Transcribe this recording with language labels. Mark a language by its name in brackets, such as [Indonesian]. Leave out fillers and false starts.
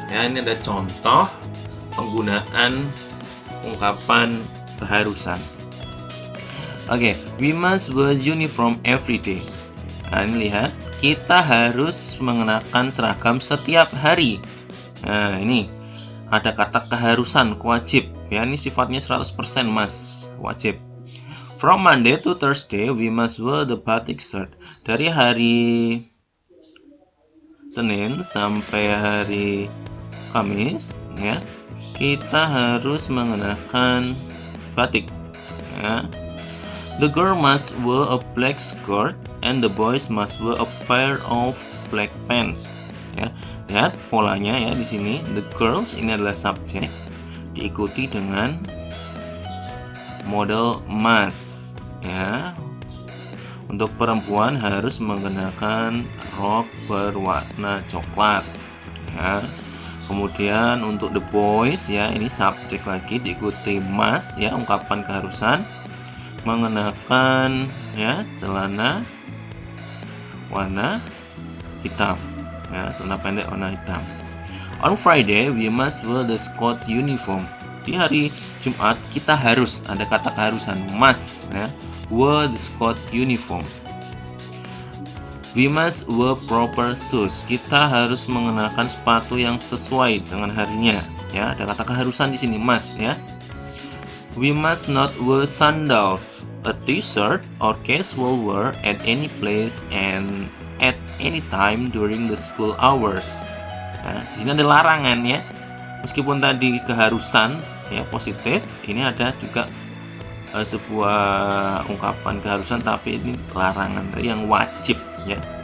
[Indonesian] Ya, ini ada contoh penggunaan ungkapan keharusan. [English] Oke, we must wear uniform every day. [Indonesian] Nah, ini lihat, kita harus mengenakan seragam setiap hari. Nah, ini ada kata keharusan, wajib. Ya, ini sifatnya 100% must, wajib. [English] From Monday to Thursday, we must wear the batik shirt. [Indonesian] Dari hari Senin sampai hari Kamis, ya, kita harus mengenakan batik. Ya. [English] The girl must wear a black skirt and the boys must wear a pair of black pants. [Indonesian] ya. Lihat polanya ya di sini. The girls ini adalah subjek, diikuti dengan model must ya. Untuk perempuan harus menggunakan rok berwarna coklat ya. Kemudian untuk the boys ya, ini subjek lagi, diikuti must ya, ungkapan keharusan mengenakan ya celana warna hitam ya, celana pendek warna hitam. [English] On Friday we must wear the school uniform. [Indonesian] Di hari Jumat kita harus, ada kata keharusan must ya, [English] wear the school uniform. We must wear proper shoes. [Indonesian] Kita harus mengenakan sepatu yang sesuai dengan harinya ya, ada kata keharusan di sini must ya. [English] We must not wear sandals, a t-shirt, or casual wear at any place and at any time during the school hours. [Indonesian] Nah, di sini ada larangan ya. Meskipun tadi keharusan ya positif, ini ada juga sebuah ungkapan keharusan, tapi ini larangan yang wajib ya.